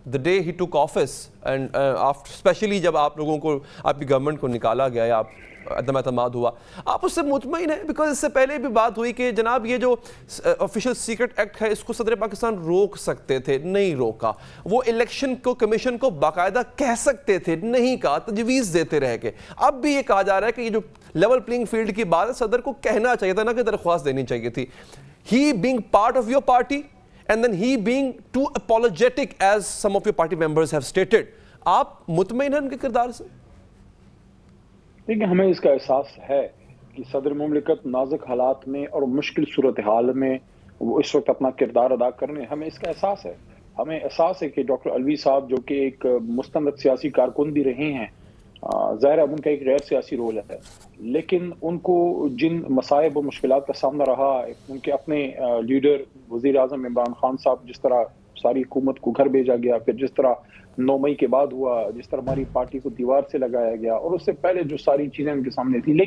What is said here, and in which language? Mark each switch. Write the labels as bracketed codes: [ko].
[en] the day he took office and after especially [ur] جب آپ لوگوں کو آپ کی گورنمنٹ کو نکالا گیا یا آپ عدم اعتماد ہوا, آپ اس سے مطمئن ہیں؟ بیکاز اس سے پہلے بھی بات ہوئی کہ جناب یہ جو آفیشیل سیکرٹ ایکٹ ہے اس کو صدر پاکستان روک سکتے تھے, نہیں روکا. وہ الیکشن کو کمیشن کو باقاعدہ کہہ سکتے تھے, نہیں کہا, تجویز دیتے رہ گئے. اب بھی یہ کہا جا رہا ہے کہ یہ جو لیول پلینگ فیلڈ کی بات ہے صدر کو کہنا چاہیے تھا, نہ کہ درخواست دینی چاہیے تھی. [en] He being part of your party and then he being too apologetic as some of your party members have stated. [ur] آپ مطمئن ہیں ان کے کردار سے؟ دیکھیں, ہمیں اس کا احساس ہے کہ صدر مملکت نازک حالات میں اور مشکل صورتحال میں وہ اس وقت اپنا کردار ادا کر رہے ہیں. ہمیں اس کا احساس ہے. ہمیں احساس ہے کہ ڈاکٹر علوی صاحب جو کہ ایک مستند سیاسی کارکن بھی رہے ہیں, ظاہر ہے ان کا ایک غیر سیاسی رول ہے, لیکن ان کو جن مصائب و مشکلات کا سامنا رہا, ان کے اپنے لیڈر وزیر اعظم عمران خان صاحب جس طرح ساری حکومت کو گھر بھیجا گیا, پھر جس طرح 9 مئی کے بعد ہوا, جس طرح ہماری پارٹی کو دیوار سے لگایا گیا, اور اس سے پہلے جو ساری چیزیں ان کے سامنے تھیں.